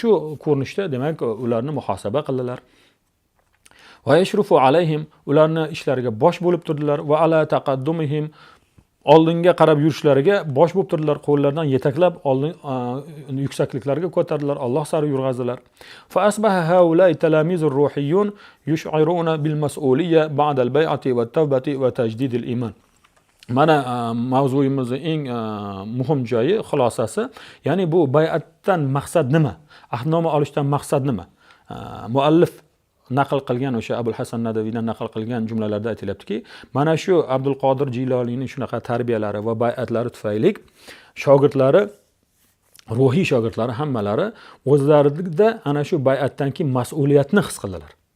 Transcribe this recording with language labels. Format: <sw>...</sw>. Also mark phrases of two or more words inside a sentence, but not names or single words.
<uz>Mana shu ko'rinishda demak ularni muhosaba qildilar.</uz> <ar>ويشرفون عليهم,</ar> <uz>ularni ishlariga bosh bo'lib turdilar.</uz> <ar>وعلى تقدمهم,</ar> <uz>oldinga qarab yurishlariga bosh bo'lib turdilar, qo'llaridan yetaklab oldin yuksakliklarga ko'tardilar, Alloh sari yurg'azdilar.</uz> <ar>فأصبح حوله تلاميذ روحيون يشعرون بالمسؤولية بعد البيعة والتوبة وتجديد الإيمان.</ar> <uz>Mana mavzuyimizning eng muhim joyi, xulosasi, ya'ni bu bay'atdan maqsad nima? Ahdnoma olishdan maqsad nima? Muallif naql qilgan o'sha Abul Hasan Nadaviydan naql qilgan jumlalarda aytilyaptiki, mana shu Abdul Qodir Jiloniyning shunaqa tarbiyalari va bay'atlari tufayli shogirdlari, ruhiy shogirdlari hammalari o'zlarida ana shu bay'atdan keyin mas'uliyatni his qildilar.</uz>